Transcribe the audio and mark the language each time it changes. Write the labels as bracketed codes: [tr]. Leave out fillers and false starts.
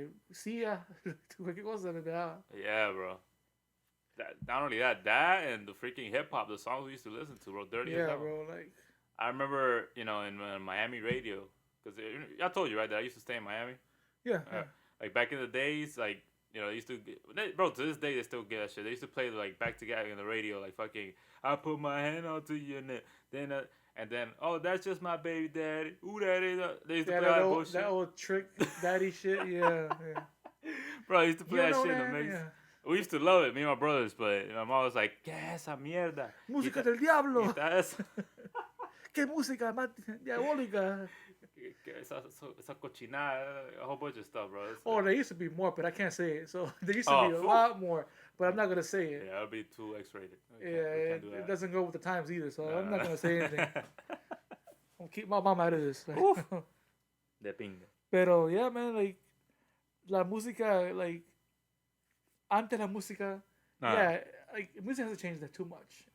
[es] silla, cualquier cosa me daba. [en] Yeah, bro. Not only that and the freaking hip hop, the songs we used to listen to, bro. Dirty as Yeah, hell. bro. Like, I remember, in Miami radio, because I told you right that I used to stay in Miami. Yeah, yeah. Like back in the days, like they used to, bro. To this day, they still get that shit. They used to play like back together in the radio, like fucking. I put my hand out to you, and then oh, that's just my baby daddy. Ooh, that is. They used to play that bullshit. That old trick daddy shit. Yeah, yeah. Bro, I used to play that shit in the that? mix. Yeah. We used to love it, me and my brothers, but my mom was like, [es] "¿Qué esa mierda? Música del diablo. Esa, ¿Qué música más diabólica? esa cochinada, [en] a whole bunch of stuff, bro. Oh, there used to be more, but I can't say it. So there used to be a lot more, but I'm not gonna say it. Yeah, it'll be too X-rated. It doesn't go with the times either, so I'm not gonna say anything. I'll keep my mom out of this. [es] De pinga. Pero [en] yeah, man, like [es] la música, [en] like [es] antes la música, [en] yeah, like music hasn't changed that too much.